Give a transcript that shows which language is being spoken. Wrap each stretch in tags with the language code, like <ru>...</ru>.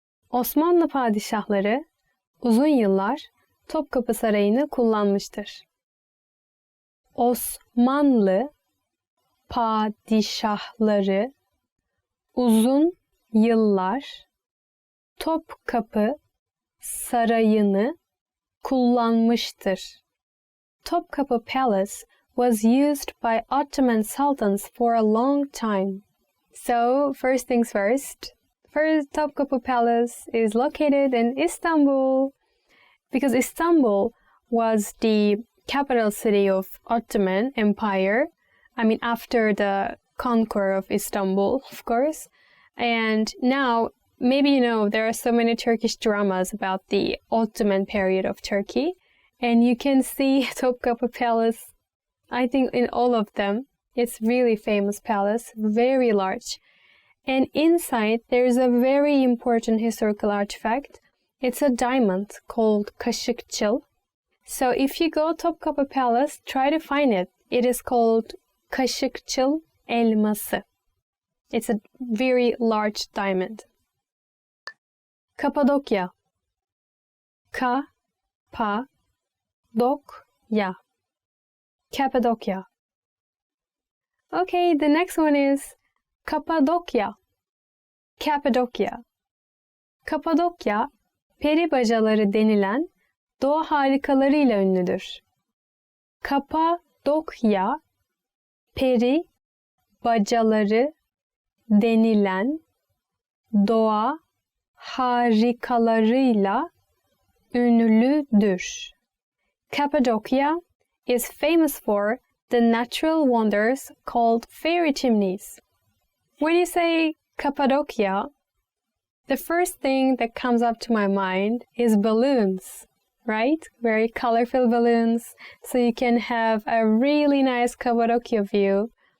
<tr>Osmanlı padişahları uzun yıllar Topkapı Sarayı'nı kullanmıştır. Osmanlı padişahları uzun yıllar Topkapı Sarayı'nı kullanmıştır.</tr> <en>Topkapı Palace was used by Ottoman sultans for a long time. So, first things first, Topkapı Palace is located in Istanbul, because Istanbul was the capital city of Ottoman Empire. I mean, after the conquer of Istanbul, of course. And now, maybe you know, there are so many Turkish dramas about the Ottoman period of Turkey. And you can see Topkapı Palace, I think, in all of them. It's really famous palace, very large. And inside, there's a very important historical artifact. It's a diamond called Kaşıkçıl. So if you go Topkapı Palace, try to find it. It is called Kaşıkçıl elması. It's a very large diamond. Kapadokya. Ka-pa-dok-ya. Cappadocia. Okay, the next one is Cappadocia. Cappadocia.</en> <tr>Kapadokya, peri bacaları denilen doğa harikalarıyla ünlüdür. Kapadokya, peri bacaları denilen doğa harikalarıyla ünlüdür.</tr> <en>Cappadocia is famous for the natural wonders called fairy chimneys. When you say Cappadocia, the first thing that comes up to my mind is balloons, right? Very colorful balloons, so you can have a really nice Cappadocia view.</en>